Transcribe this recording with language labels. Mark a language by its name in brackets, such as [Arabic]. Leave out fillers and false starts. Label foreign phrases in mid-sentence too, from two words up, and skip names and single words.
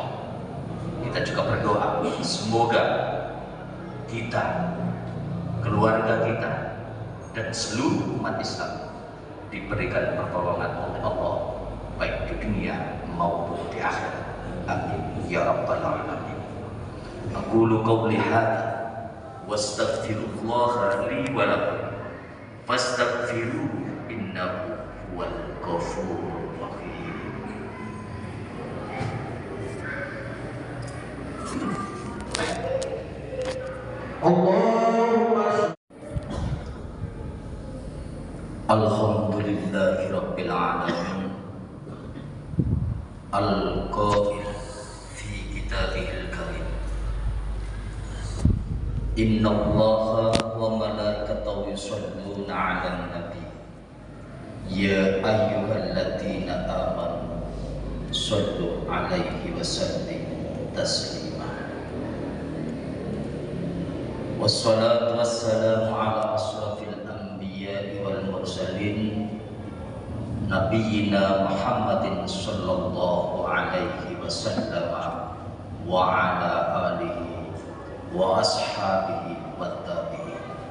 [Indonesian] Kita juga berdoa semoga kita, keluarga kita, dan seluruh umat Islam diberikan pertolongan oleh Allah baik di dunia maupun di akhirat. [Arabic] آمين يا رب العالمين. أقول قولي هذا وأستغفر الله لي ولكم فاستغفروه إنه هو الغفور الرحيم. اللهم الحمد لله رب العالمين القائل في كتابه الكريم إن الله وملائكته يصلون على النبي يا أيها الذين آمنوا صلوا عليه وسلموا تسليما. والصلاة والسلام على أشرف الأنبياء والمرسلين نبينا محمد صلى الله عليه وسلم وعلى آله وأصحابه والتابعين.